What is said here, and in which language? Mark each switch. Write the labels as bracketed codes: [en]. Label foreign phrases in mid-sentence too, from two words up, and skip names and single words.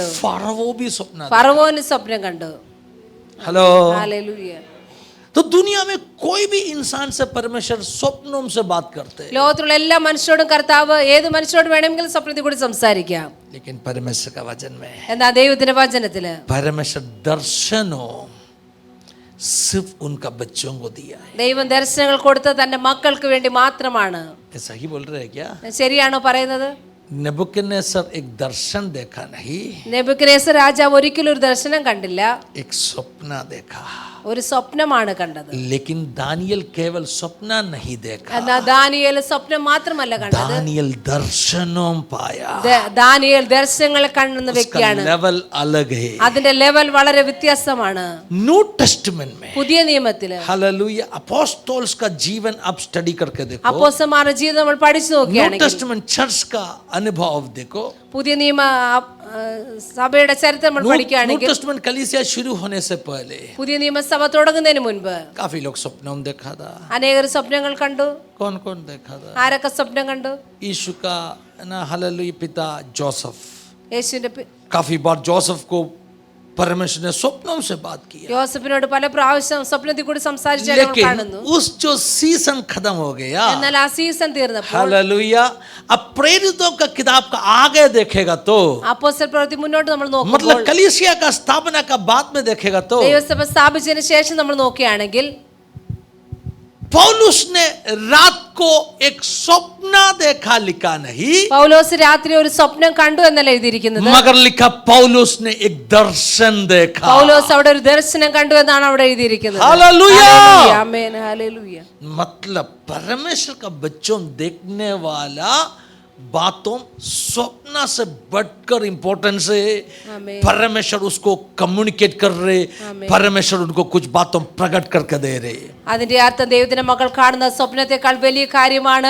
[hi] फारवो भी स्वप्न देखा। [ml] ഫറവോന് സ്വപ്നം കണ്ടു. [hi] हेलो। [ml] ഹല്ലേലൂയ. [hi] तो दुनिया में कोई भी इंसान से परमेश्वर स्वप्नों से बात करते हैं, [ml] ലോകത്തിലുള്ള എല്ലാ മനുഷ്യരോടും കർത്താവ് ഏത് മനുഷ്യരോട് വേണമെങ്കിലും സ്വപ്നത്തിൽ കൂടി സംസാരിക്കാം. [hi] लेकिन परमेश्वर का वचन में [ml] എന്നാ ദൈവത്തിന്റെ വചനത്തില് [hi] परमेश्वर दर्शनों सिर्फ उनका बच्चों को दिया है। [ml] ദൈവം ദർശനങ്ങൾ കൊടുത്തത് തന്റെ മക്കൾക്ക് വേണ്ടി മാത്രമാണ്. [hi] ऐसा ही बोल रहे हैं क्या? [ml] ശരിയാണോ പറയുന്നത്? [hi] नेबुकदनेस्सर एक दर्शन देखा नहीं, [ml] നെബൂഖദ്നേസർ രാജാവ് ഒരിക്കലും ഒരു ദർശനം കണ്ടില്ല, [hi] एक स्वप्न देखा। [ml] ഒരു സ്വപ്നമാണ് കണ്ടത്. [hi] लेकिन दानियल केवल स्वप्न नहीं देखा, [ml] എന്നാ ദാനിയേൽ സ്വപ്നം മാത്രമല്ല കണ്ടത്, [hi] दानियल दर्शनों पाया। [ml] ദാനിയേൽ ദർശനങ്ങൾ കാണുന്ന [hi] उसका [ml] വ്യക്തിയാണ്. [hi] लेवल अलग है। [ml] അതിന്റെ ലെവൽ വളരെ വ്യത്യാസമാണ്. [en] New Testament में [ml] പുതിയ നിയമത്തില് [hi] हालेलुया अपोस्टल्स का जीवन आप स्टडी करके देखो, [ml] അപ്പോസ്തലന്മാരുടെ ജീവിതം നമ്മൾ പഠിച്ചു [hi] न्यू [ml] നോക്കുകയാണെങ്കിൽ, [en] Testament church [hi] का अनुभव देखो, [ml] പുതിയ നിയമ സഭയുടെ ചരിത്രം നമ്മൾ [hi] न्यू [ml] പഠിക്കുകയാണെങ്കിൽ, [hi] टेस्टमेंट कलीसिया शुरू होने से पहले [ml] പുതിയ നിയമസഭ തുടങ്ങുന്നതിന് മുൻപ് [hi] काफी लोग स्वप्नों देखा था। [ml] അനേകർ സ്വപ്നങ്ങൾ കണ്ടു. [hi] कौन कौन देखा था? [ml] ആരൊക്കെ സ്വപ്നം കണ്ടു? [hi] यीशु का ना हालेलुया पिता जोसेफ, [ml] യേശുവിന്റെ [hi] काफी बार जोसेफ को परमेश्वर ने स्वप्नों से बात किया, [ml] യോസഫിനോട് പല പ്രാവശ്യം സ്വപ്നത്തിൽ കൂടി സംസാരിച്ചാൽ നമ്മൾ കാണുന്നു. [hi] लेकिन उस जो सीजन खत्म हो गया, [ml] എന്നാൽ ആ സീസൺ തീർന്നപ്പോൾ [hi] हालेलुया अब प्रेरितों का किताब का आगे देखेगा तो [ml] അപ്പോസ്തല പ്രവൃത്തി മുന്നോട്ട് നമ്മൾ നോക്കുമ്പോൾ, [hi] मतलब कलीसिया का स्थापना का बाद में देखेगा तो [ml] ദൈവസഭ സ്ഥാപിച്ചതിന് ശേഷം നമ്മൾ നോക്കുകയാണെങ്കിൽ, [hi] पौलुस ने रात को एक स्वप्न देखा लिखा नहीं, [ml] പൗലോസ് രാത്രി ഒരു സ്വപ്നം കണ്ടു എന്നല്ല എഴുതിയിരിക്കുന്നത്. [hi] मगर लिखा पौलुस ने एक दर्शन देखा. [ml] പൗലോസ് അവിടെ ഒരു ദർശനം കണ്ടു എന്നാണ് അവിടെ എഴുതിയിരിക്കുന്നത്. [hi] हालेलुया. [ml] ആമേൻ, ഹല്ലേലൂയ. [hi] मतलब परमेश्वर का बच्चों देखने वाला बातों स्वप्न से बढ़कर इंपॉर्टेंस है. [ml] ആമേൻ. [hi] परमेश्वर उसको कम्युनिकेट कर रहे, परमेश्वर उनको कुछ बातों प्रकट करके दे रहे. [ml] അതിന്റെ അർത്ഥം ദൈവത്തിന്റെ മക്കൾ കാണുന്ന സ്വപ്നത്തെക്കാൾ വലിയ കാര്യമാണ്.